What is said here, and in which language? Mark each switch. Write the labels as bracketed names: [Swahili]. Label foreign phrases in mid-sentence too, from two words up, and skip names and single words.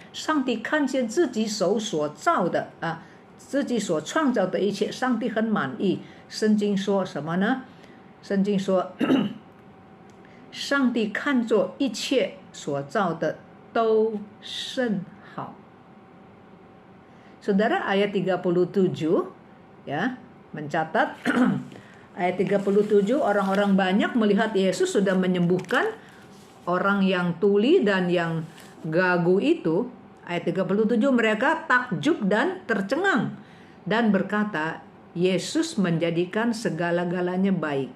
[Chinese] 上帝看见自己手所造的自己所创造的一切，上帝很满意。圣经说什么呢？圣经说上帝看作一切所造的都甚好。 [Indonesian] Saudara, ayat 37 ya mencatat ayat 37, orang-orang banyak melihat Yesus sudah menyembuhkan orang yang tuli dan yang gagu itu. Ayat 37, mereka takjub dan tercengang dan berkata, Yesus menjadikan segala-galanya baik.